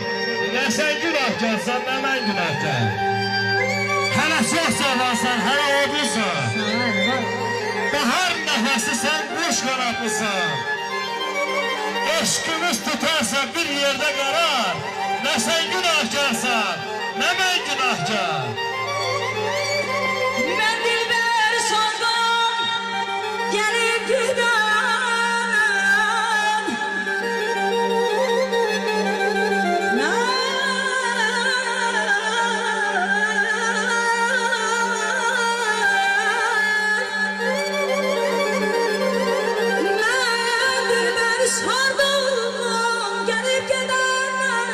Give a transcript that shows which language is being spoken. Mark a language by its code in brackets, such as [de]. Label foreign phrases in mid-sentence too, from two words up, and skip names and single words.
[az] Nə sən günahkarsan, nə mən günahkar. Hələ çox sevərsən, hələ odursan. Bahar nəfəsi sən quş qanatlısan. Eşkimiz tutarsa bir yerde qarar. Nə sən günahkarsan, nə mən günahkar. [tr] Ben dilber sandım, gelip giden. Ben dilber sandım, gelip giden.